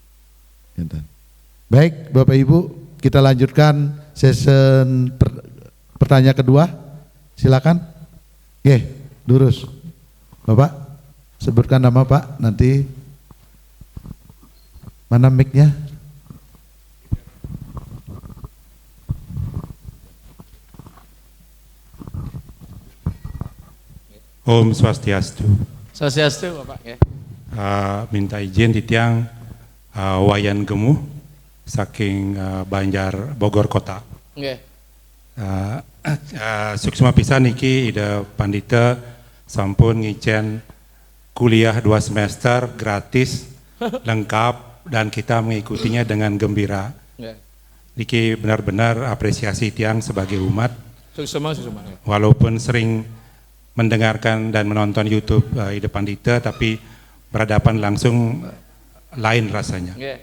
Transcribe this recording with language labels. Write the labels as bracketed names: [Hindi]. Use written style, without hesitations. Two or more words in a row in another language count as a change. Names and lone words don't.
[Indonesian] Baik Bapak Ibu, kita lanjutkan session pertanyaan kedua. Silakan. Lurus. Bapak sebutkan nama Pak, nanti mana mic-nya? Om Swastiastu. Swastiastu Bapak. Minta izin ditiang Wayan Gemuh saking Banjar Bogor Kota. [Balinese] Suksma pisan niki ida pandita sampun ngicen [Indonesian] kuliah 2 semester gratis lengkap dan kita mengikutinya dengan gembira. Niki benar-benar apresiasi tiang sebagai umat. Suksma. Walaupun sering mendengarkan dan menonton YouTube Ida Pandita, tapi berhadapan langsung lain rasanya.